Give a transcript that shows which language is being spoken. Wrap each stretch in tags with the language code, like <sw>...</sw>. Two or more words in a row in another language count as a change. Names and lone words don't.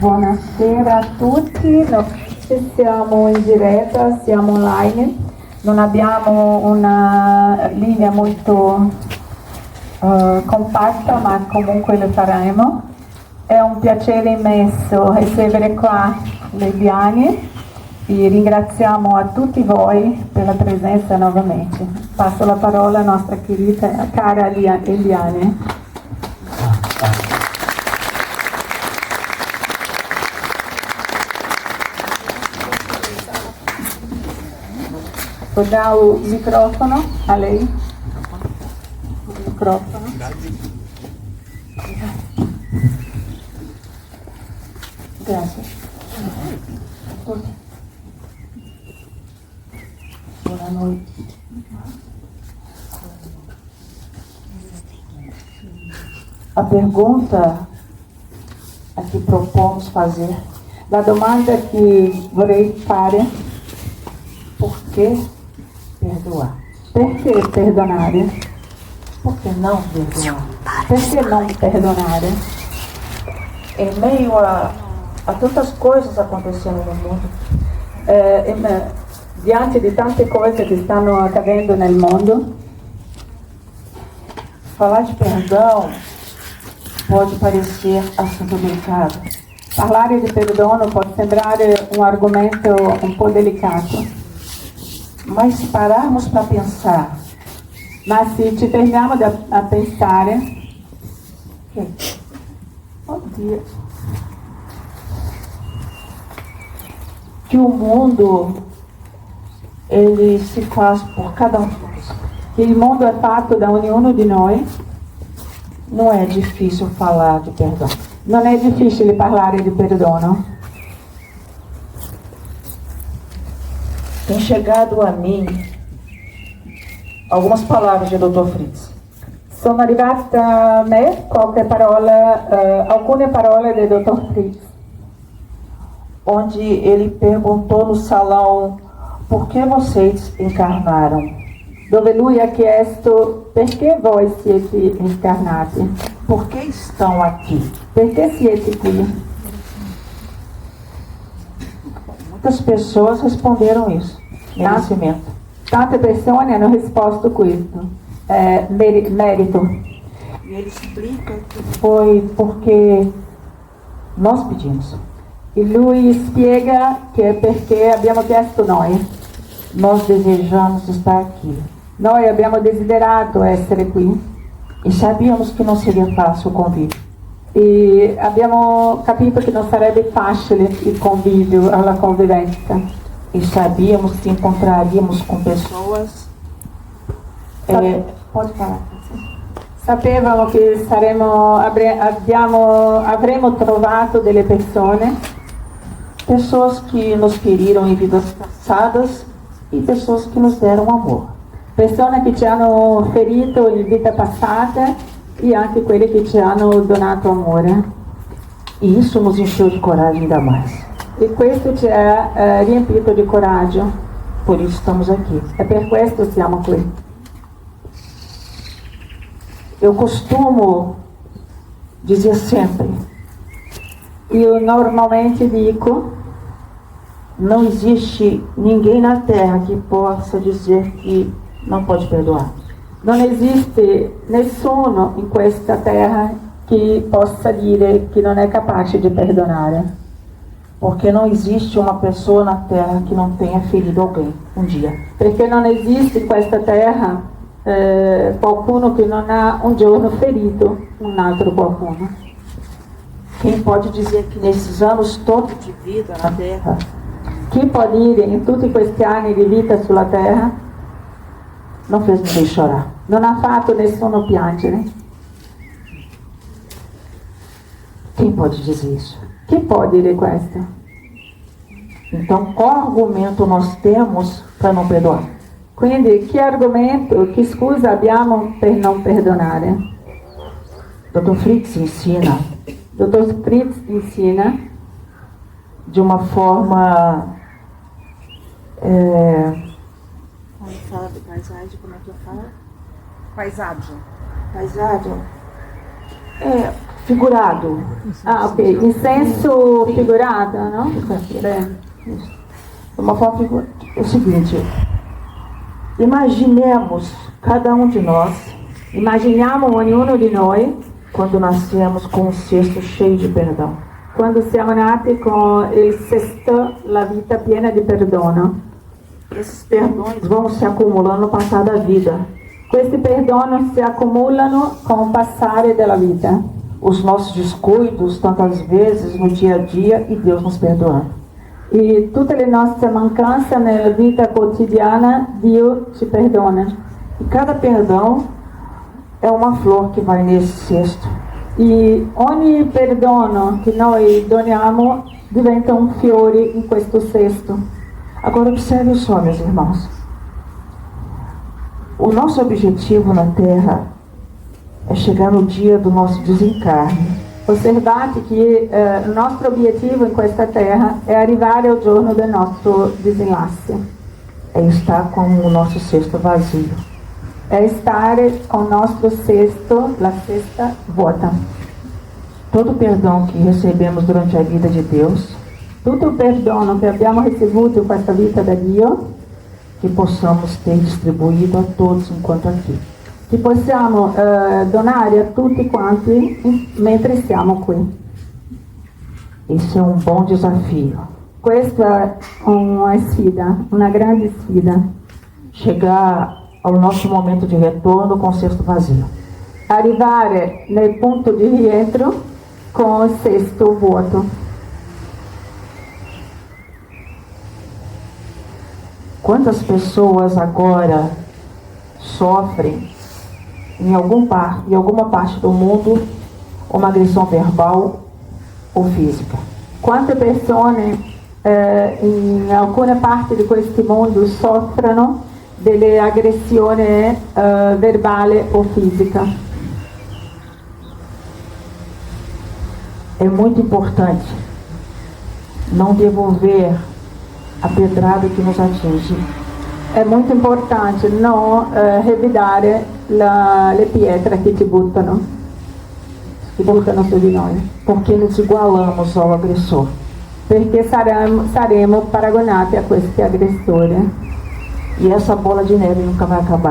<it>Buonasera a tutti, noi siamo in diretta, siamo online, non abbiamo una linea molto compatta, ma comunque lo faremo. È un piacere immenso ricevere qua le Eliane e ringraziamo a tutti voi per la presenza novamente. Passo la parola alla nostra cara Eliane.</it> <pt>Vou dar o microfono a lei. O microfono. Grazie. Boa noite. A pergunta a que propomos fazer,</pt> <it>la domanda que vorrei fare,</it> <pt>por que perdoar?</pt> <it>Perché perdonare?</it> <pt>Por que não perdoar?</pt> <it>Perché não perdonare?</it> <pt>Em meio a tantas coisas acontecendo no mundo,</pt> <it>Diante di tante cose che stanno accadendo nel mondo,</it> <pt>falar de perdão pode parecer assunto delicado.</pt> <it>parlare di perdono può sembrare un argomento un po' delicato,</it> <pt>Mas se pararmos para pensar</pt> <it>ma se ci fermiamo a pensare, oddio,</it> <pt>que o mundo ele se faz por cada um de nós,</pt> <it>che il mondo è fatto da ognuno di noi,</it> <pt>não é difícil falar de perdão.</pt> <it>non è difficile parlare di perdono.</it> <pt>Tem chegado a mim algumas palavras de Dr. Fritz.</pt> <it>Sono arrivate a me alcune parole del dottor Fritz,</it> <pt>Onde ele perguntou no salão por que vocês encarnaram.</pt> <it>dove lui ha chiesto perché voi siete incarnati,</it> <pt>Por que estão aqui?</pt> <it>perché siete qui?</it> <pt>Muitas pessoas responderam isso. Merecimento.</pt> <it>Tante persone hanno risposto questo, merito.</it> <pt>E ele explica que foi porque nós pedimos.</pt> <it>E lui spiega che è perché abbiamo chiesto noi.</it> <pt>Nós desejamos estar aqui.</pt> <it>Noi abbiamo desiderato essere qui</it> <pt>E sabíamos que não seria fácil o convite.</pt> <it>e abbiamo capito che non sarebbe facile il convivio, la convivenza.</it> <pt>E sabíamos que encontraríamos com pessoas. Pode falar.</pt> <it>Sapevamo che avremmo trovato delle persone,</it> <pt>Pessoas que nos feriram em vidas passadas e pessoas que nos deram amor.</pt> <it>persone che ci hanno ferito in vita passata e anche quelle che ci hanno donato amore.</it> <pt>E isso nos encheu de coragem ainda mais.</pt> <it>E questo ci ha riempito di coraggio.</it> <pt>Por isso estamos aqui.</pt> <it>E per questo siamo qui.</it> <pt>Eu costumo dizer sempre:</pt> <it>Io normalmente dico,</it> <pt>não existe ninguém na Terra que possa dizer que não pode perdoar.</pt> <it>non esiste nessuno in questa terra che possa dire che non è capace di perdonare.</it> <pt>Porque não existe uma pessoa na Terra que não tenha ferido alguém um dia.</pt> <it>Perché non esiste in questa terra qualcuno che non ha un giorno ferito un altro qualcuno.</it> <pt>Quem pode dizer que nesses anos todos de vida na Terra,</pt> <it>Chi può dire in tutti questi anni di vita sulla terra</it> <pt>não fez ninguém chorar?</pt> <it>non ha fatto nessuno piangere?</it> <pt>Quem pode dizer isso?</pt> <it>Chi può dire questo?</it> <pt>Então, qual argumento nós temos para não perdoar?</pt> <it>Quindi che argomento, che scusa abbiamo per non perdonare?</it> <pt>Dr. Fritz ensina</pt> <it>Dottor Fritz insina</it> <pt>de uma forma Quando fala de paisagem, como é que eu falo? Paisagem. paisagem, figurado.</pt> <it>Ah, ok. In senso figurato, no? Beh.</it> <pt>Uma forma figurada. É o seguinte, imaginemos cada um de nós,</pt> <it>Immaginiamo ognuno di noi</it> <pt>quando nascemos com um cesto cheio de perdão.</pt> <it>quando siamo nati con il cesto, la vita piena di perdono.</it> <pt>Esses perdões vão se acumulando no passar da vida.</pt> <it>Questi perdono si accumulano con il passare della vita.</it> <pt>Os nossos descuidos, tantas vezes no dia a dia, e Deus nos perdoando.</pt> <it>E tutte le nostre mancanze nella vita quotidiana, Dio ci perdona.</it> <pt>E cada perdão é uma flor que vai nesse cesto.</pt> <it>E ogni perdono che noi doniamo diventa un fiore in questo cesto.</it> <pt>Agora observe só, meus irmãos. O nosso objetivo na Terra é chegar no dia do nosso desencarne.</pt> <it>Osservate che il nostro obiettivo in questa terra è arrivare al giorno del nostro disenlace.</it> <pt>É estar com o nosso cesto vazio.</pt> <it>È stare con il nostro cesto, la cesta vuota.</it> <pt>Todo o perdão que recebemos durante a vida de Deus,</pt> <it>Tutto il perdono che abbiamo ricevuto in questa vita da Dio,</it> <pt>que possamos ter distribuído a todos enquanto aqui.</pt> <it>che possiamo donare a tutti quanti mentre siamo qui.</it> <pt>Esse é um bom desafio.</pt> <it>Questa è una sfida, una grande sfida.</it> <pt>Chegar ao nosso momento de retorno com o cesto vazio.</pt> <it>Arrivare nel punto di rientro con il cesto vuoto.</it> <pt>Quantas pessoas agora sofrem em alguma parte do mundo uma agressão verbal ou física?</pt> <it>Quante persone in alcune parti di questo mondo soffrono delle aggressioni verbale o fisica?</it> <pt>É muito importante não devolver a pedrada que nos atinge.</pt> <it>È molto importante non revidare le pietre che ci buttano su di noi,</it> <pt>Porque nos igualamos ao agressor.</pt> <it>perché saremo paragonati a questi aggressori.</it> <pt>E essa bola de neve nunca vai acabar.</pt>